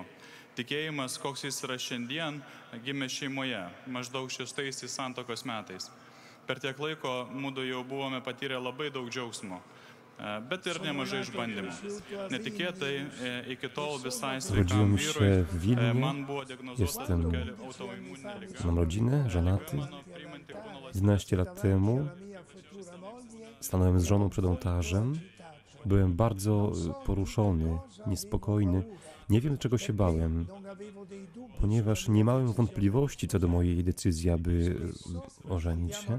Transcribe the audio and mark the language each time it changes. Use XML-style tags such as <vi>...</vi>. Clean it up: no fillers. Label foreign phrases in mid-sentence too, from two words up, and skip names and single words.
<lt>Tikėjimas, koks jis yra šiandien, gimė šeimoje, maždaug 6 santuokos metais. Per tiek laiko mudu jau buvome patyrę labai daug džiaugsmo, bet ir nemažai išbandymų. Netikėtai iki tol visai sveikam vyrui man było diagnozuota tokia autoimuninė liga.</lt> <pl>Mam rodzinę, żonaty. 11 lat temu stanąłem z żoną przed ołtarzem. Byłem bardzo poruszony, niespokojny. Nie wiem, czego się bałem, ponieważ nie miałem wątpliwości co do mojej decyzji, aby ożenić się.</pl>